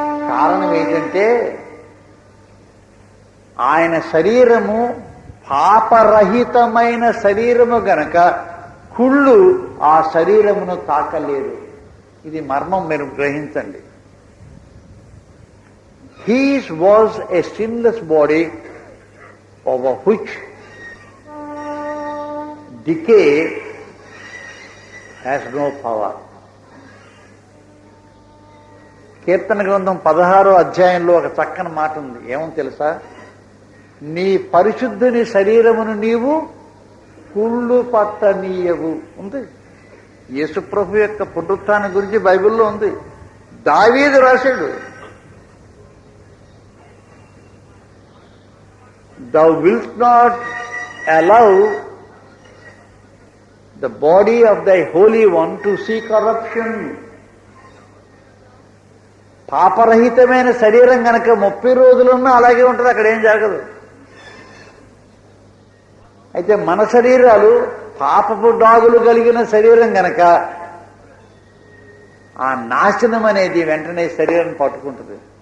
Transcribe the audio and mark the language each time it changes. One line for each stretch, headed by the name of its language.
Telugu: కారణం ఏంటంటే ఆయన శరీరము పాపరహితమైన శరీరము గనక కుళ్ళు ఆ శరీరమును తాకలేదు. ఇది మర్మం, మీరు గ్రహించండి.
English: His was a sinless body over which decay has no power.
Telugu: కీర్తన గ్రంథం 16వ అధ్యాయంలో ఒక చక్కని మాట ఉంది. ఏమో తెలుసా? నీ పరిశుద్ధుని శరీరమును నీవు కుళ్ళు పట్టనీయవు ఉంది. యేసుప్రభు యొక్క పునరుత్థానం గురించి బైబిల్లో ఉంది. దావీదు రాశాడు,
English: Thou wilt not allow the body of thy Holy One to see corruption.
Telugu: పాపరహితమైన శరీరం కనుక 30 రోజులున్నా అలాగే ఉంటుంది, అక్కడ ఏం జరగదు. అయితే మన శరీరాలు పాపపు డాగులు కలిగిన శరీరం గనక ఆ నాశనం అనేది వెంటనే శరీరం పట్టుకుంటుంది.